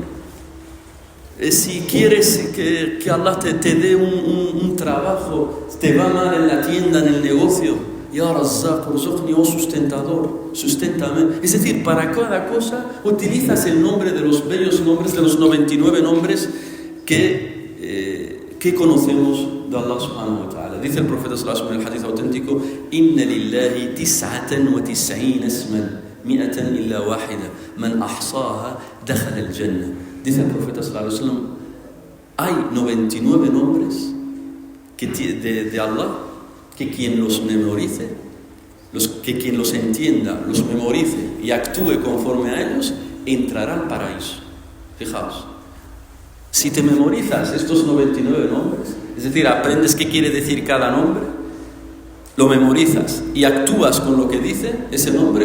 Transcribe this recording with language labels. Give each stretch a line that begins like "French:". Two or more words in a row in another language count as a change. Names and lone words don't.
Spanish: Si quieres que Allah te dé un trabajo, te va mal en la tienda, en el negocio,
Arabic: يا رزاق، ارزقني,
Spanish: oh sustentador, susténtame. Es decir, para cada cosa utilizas el nombre de los bellos nombres, de los 99 nombres que conocemos de Allah
Arabic: سبحانه وتعالى.
Spanish: Dice el profeta
Arabic: صلى الله عليه وسلم
Spanish: en el hadith auténtico:
Arabic: إن لله 99 اسما، 100 إلا واحدة، من أحصاها دخل الجنة.
Spanish: Dice el profeta
Arabic: صلى الله عليه وسلم,
Spanish: hay 99 nombres de Allah, que quien los memorice, que quien los entienda, los memorice y actúe conforme a ellos, entrará al paraíso. Fijaos, si te memorizas estos 99 nombres, es decir, aprendes qué quiere decir cada nombre, lo memorizas y actúas con lo que dice ese nombre.